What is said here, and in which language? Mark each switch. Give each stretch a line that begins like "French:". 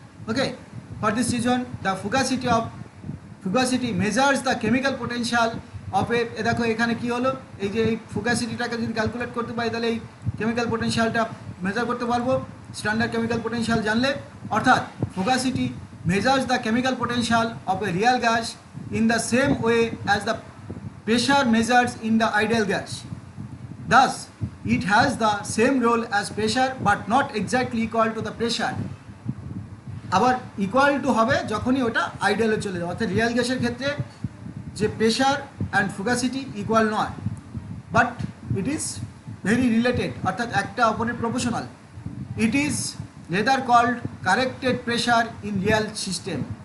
Bangla: Okay,
English: for this reason the fugacity measures the chemical potential of a
Bangla: দেখো এখানে কি হলো, এই যে এই ফুগাসিটিটাকে যদি ক্যালকুলেট করতে পারি তাহলে এই কেমিক্যাল পোটেনশিয়ালটা মেজার করতে পারবো স্ট্যান্ডার্ড কেমিক্যাল পোটেনশিয়াল জানলে।
English: অর্থাৎ fugacity measures the chemical potential of a real gas in the same way as the pressure measures in the ideal gas. Thus, it has the same role as pressure but not exactly equal to the pressure.
Bangla: আবার equal to হবে যখনই ওটা আইডিয়ালে চলে যাবে। অর্থাৎ Real গ্যাসের ক্ষেত্রে যে প্রেশার অ্যান্ড ফুগাসিটি ইকুয়াল নয়, but it is very related, অর্থাৎ একটা অপরের proportional.
English: It is rather called corrected pressure in real system.